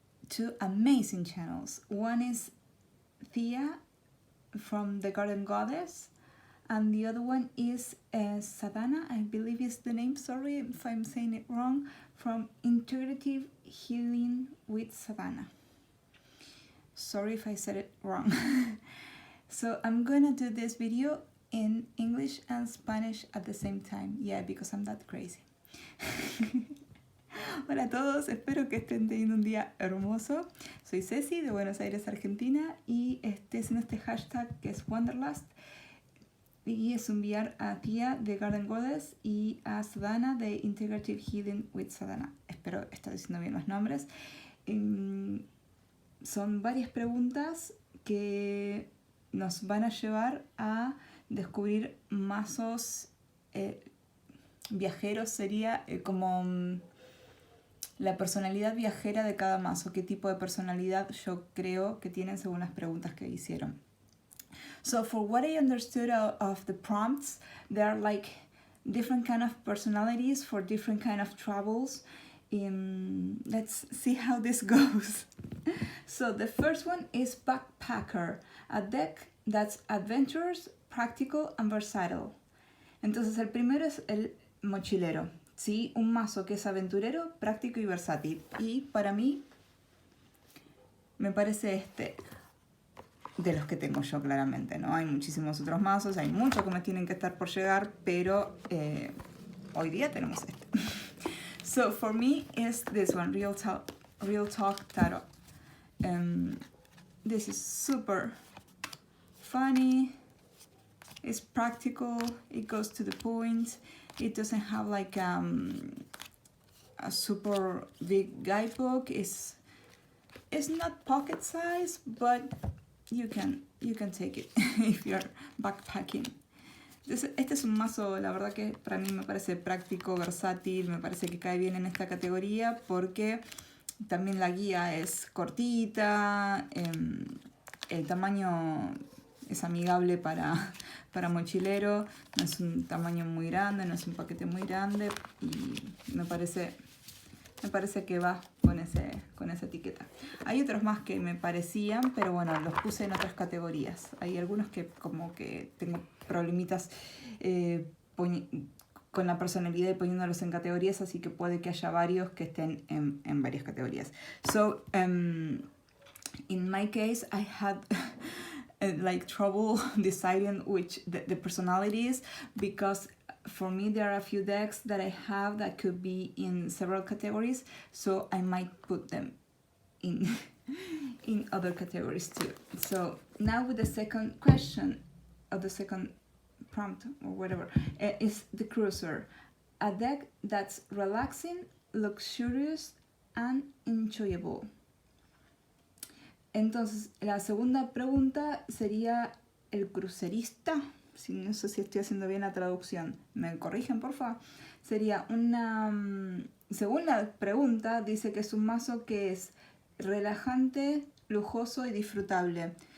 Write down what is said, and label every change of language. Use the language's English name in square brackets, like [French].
[English] 2 amazing channels. One is Thea from the Garden Goddess, and the other one is Sadhana, I believe is the name, sorry if I'm saying it wrong, from Integrative Healing with Sadhana. Sorry if I said it wrong. So I'm gonna do this video in English and Spanish at the same time. Yeah, because I'm that crazy. [Spanish] Hola a todos, espero que estén teniendo un día hermoso. Soy Ceci de Buenos Aires, Argentina, y estoy haciendo este hashtag que es Wanderlust. Y es enviar a Tia de Garden Goddess y a Sadhana de Integrative Healing with Sadhana. Espero estar diciendo bien los nombres. Son varias preguntas que nos van a llevar a descubrir mazos viajeros. Sería como la personalidad viajera de cada mazo, qué tipo de personalidad yo creo que tienen según las preguntas que hicieron. [English] So for what I understood of the prompts, there are like different kind of personalities for different kind of travels. Let's see how this goes. So the first one is backpacker, a deck that's adventurous, practical and versatile. [Spanish] Entonces el primero es el mochilero, ¿sí? Un mazo que es aventurero, práctico y versátil. Y para mí me parece este de los que tengo yo, claramente, ¿no? Hay muchísimos otros mazos, hay muchos que me tienen que estar por llegar, pero hoy día tenemos este. [English] So for me is this one, Real Talk Tarot. This is super funny, it's practical, it goes to the point, it doesn't have like a super big guidebook, it's not pocket size, but you can take it if you're backpacking. [Spanish] Este es un mazo, la verdad que para mí me parece práctico, versátil, me parece que cae bien en esta categoría porque también la guía es cortita, el tamaño es amigable para mochilero, no es un tamaño muy grande, no es un paquete muy grande y me parece que va con esa etiqueta. Hay otros más que me parecían, pero bueno, los puse en otras categorías. Hay algunos que como que tengo problemitas con la personalidad y poniéndolos en categorías, así que puede que haya varios que estén en varias categorías. [English] So, in my case, I had like trouble deciding which the personalities, because for me there are a few decks that I have that could be in several categories, so I might put them in other categories too. So now with the second question, or the second prompt or whatever, is the cruiser, a deck that's relaxing, luxurious and enjoyable. [Spanish] Entonces la segunda pregunta sería el crucerista. No sé si estoy haciendo bien la traducción, me corrigen por favor. Sería según la pregunta, dice que es un mazo que es relajante, lujoso y disfrutable.